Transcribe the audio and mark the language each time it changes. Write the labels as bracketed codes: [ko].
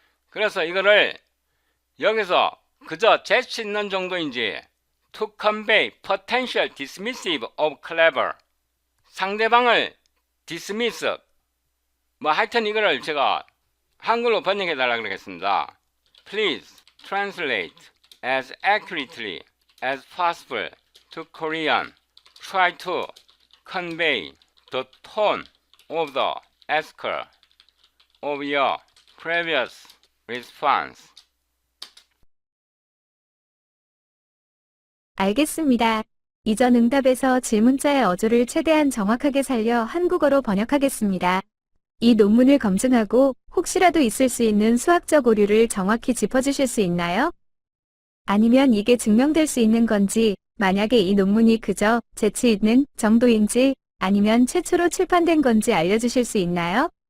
[ko] 그래서 이거를 여기서 그저 재치 있는 정도인지 [en] to convey potential dismissive of clever, [ko] 상대방을 dismiss, 뭐 하여튼 이거를 제가 한글로 번역해 달라고 그러겠습니다. [en] Please translate as accurately as possible to Korean. Try to convey the tone of the asker of your previous response. [ko] 알겠습니다. 이전 응답에서 질문자의 어조를 최대한 정확하게 살려 한국어로 번역하겠습니다. 이 논문을 검증하고 혹시라도 있을 수 있는 수학적 오류를 정확히 짚어주실 수 있나요? 아니면 이게 증명될 수 있는 건지, 만약에 이 논문이 그저 재치 있는 정도인지 아니면 최초로 출판된 건지 알려주실 수 있나요?